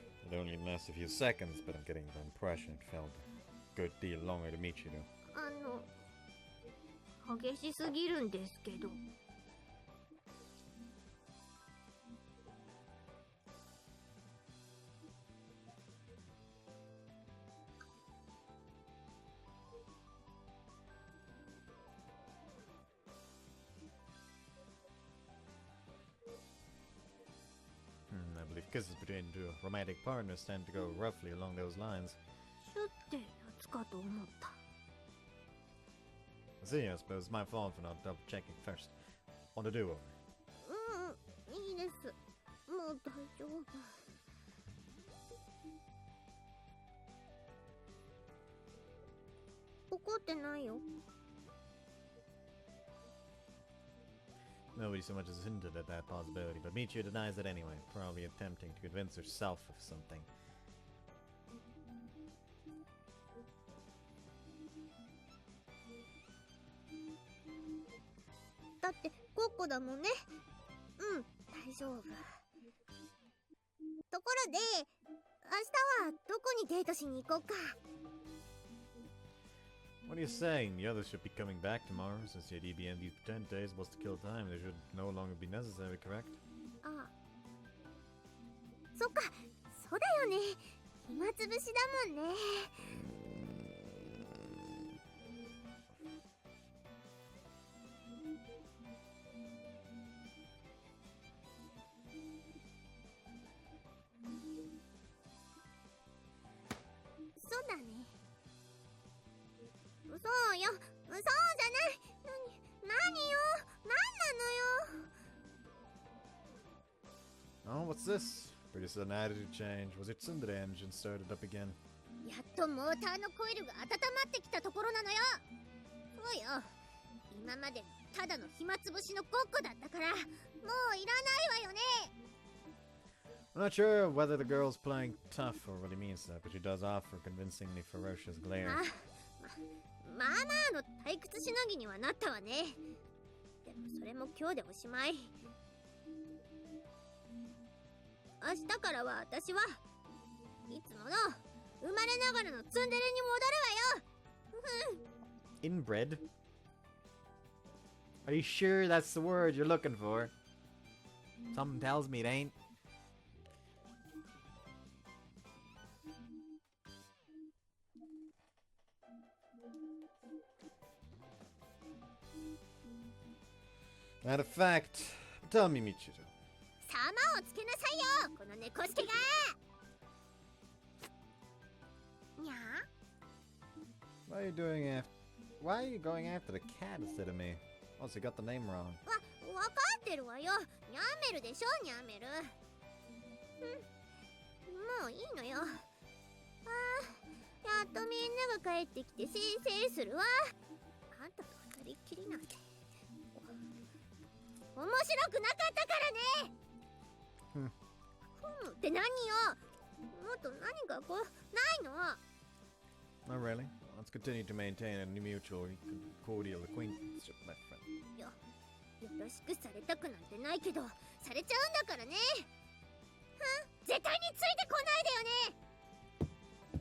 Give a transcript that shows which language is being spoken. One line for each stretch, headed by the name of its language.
English: It only lasts a few seconds, but I'm getting the impression it felt a good deal longer to Michiru.
Japanese: 激しすぎるんですけど。
English: I believe kisses between two romantic partners tend to go roughly along those lines.
Japanese: シュってやつかと思った。
English: See, I suppose it's my fault for not double checking first. On the do-over.
Japanese: いいです。もう大丈夫。怒ってないよ。 Nobody so much as hinted at that possibility, but Michiru denies it anyway, probably attempting to convince herself of something. だってごっこだもんね。大丈夫。ところで、明日はどこにデートしに行こうか。
English: What are you saying? The others should be coming back tomorrow, since the DBN these pretend days was to kill time. They should no longer be necessary, correct?
Japanese: ああ。そっか、そうだよね。暇つぶしだもんね。そうだね。そうよ。そうじゃない。何よ。何なのよ。
English: Oh, what's this? Pretty sudden attitude change. Was it Tsundere engine started up again?
Japanese: やっとモーターのコイルが温まってきたところなのよ。そうよ。今までただの暇つぶしのごっこだったから、もういらないわよね。
English: I'm not sure whether the girl's playing tough or really means that, but she does offer a convincingly ferocious glare.
Japanese: まあまあの退屈しのぎにはなったわね。でもそれも今日でおしまい。明日からは私はいつもの生まれながらのツンデレに戻るわよ。
English: Inbred? Are you sure that's the word you're looking for? Something tells me it ain't. Matter of fact, tell me, Michiru.
Japanese: 様をつけなさいよ、この猫助が。にゃ
English: Why are you going after the cat instead of me? Also, you got the name wrong.
Japanese: わかってるわよ。ニャーメルでしょ、ニャーメル。もういいのよ。やっとみんなが帰ってきてせいせいするわ。あんたと二人っきりなんて面白くなかったからね。って何よ。もっと何かこうないの。
English: Not really. Let's continue to maintain a mutual cordial acquaintanceship, my friend.
Japanese: よろしくされたくなんてないけどされちゃうんだからね。絶対についてこないでよね。